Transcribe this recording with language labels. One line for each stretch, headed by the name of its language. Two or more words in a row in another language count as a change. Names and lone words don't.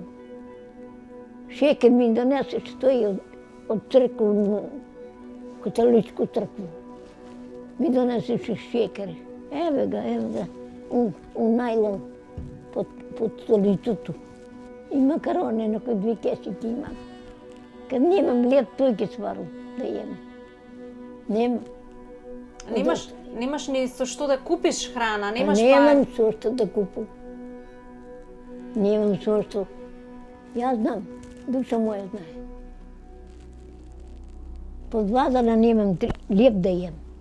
Macedonian: Шекер ми донесе, стои од црква, католичку цркву. Ми донесеше шекер. Еве ga, у најлон под столицото. И макарони, на кои 2 кесики имам.
Serbian: Kad nemam led,
Macedonian: тој ќе сварам да jem. Немам. Немаш ни со што да купиш храна, немаш Немам со што да купам. Немам со што. Јас знам, душа моја знае. По 2 дана немам леп да jem.